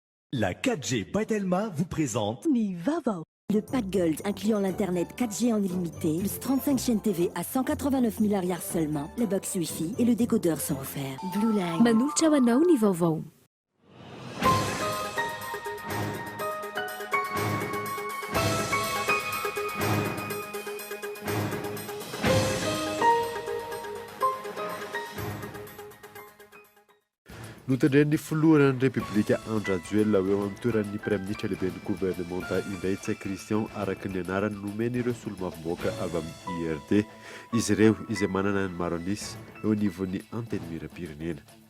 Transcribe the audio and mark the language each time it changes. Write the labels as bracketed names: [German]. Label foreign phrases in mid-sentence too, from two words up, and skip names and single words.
[French] La 4G Batelma vous présente Nivava. Le pack Gold incluant l'internet 4G en illimité, plus 35 chaînes TV à 189 milliards seulement, le box Wi-Fi et le décodeur sont offerts. Blue Line. [Malagasy] Manolotra hoanao ny vaovao. Notandren'ny filohan'ny Repoblika Andry Rajoelina eo amin'ny toeran'ny Praiministra lehiben'ny gouvernementa indray Tsay Christian araka ny anarany nomeny ireo solomavom-boaka avy amin'ny IRD izy ireo izay manana ny maro anisy eo anivon'ny anteny miram-pirenena.